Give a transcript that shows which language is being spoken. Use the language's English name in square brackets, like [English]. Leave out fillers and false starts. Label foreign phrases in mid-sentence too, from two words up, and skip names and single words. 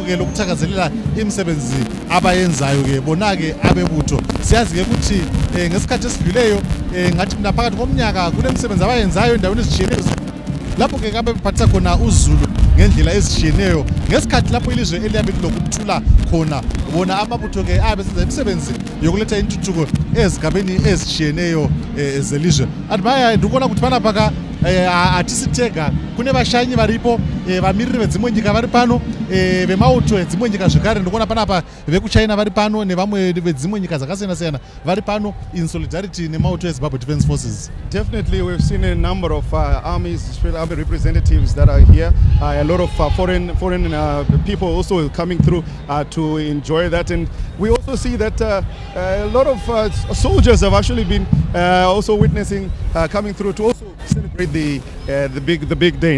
[North Ndebele] ke lokuthakazelela imisebenzi abayenzayo ke bona ke abebutho siyazi ke ukuthi ngesikhathi esidluleyo ngathi mina phakathi komnyaka kunemisebenzi abayenzayo endaweni ezitshiyeneyo lapho ke kabe bephathisa khona uZulu ngendlela ezitshiyeneyo ngesikhathi lapho ilizwe eliyabe lilokuthula khona bona amabutho ke abesenza imisebenzi yokuletha intuthuko ezigabeni ezitshiyeneyo zelizwe admire ndikubona ukuthi balapha [Shona] atisitega kune vashanyi varipo vamiriri vedzimwe nyika vari pano vemauto edzimwe nyika zvekare ndikuona panapa vekuchina vari pano nevamwe vedzimwe nyika dzakasiyana-siyana vari pano [English] in solidarity [Shona] nemauto eZimbabwe Defense Forces. [English] Definitely, we've seen a number of army representatives that are here. A lot of foreign people also coming through to enjoy that, and we also see that a lot of soldiers have actually been also witnessing coming through to also celebrate the big day.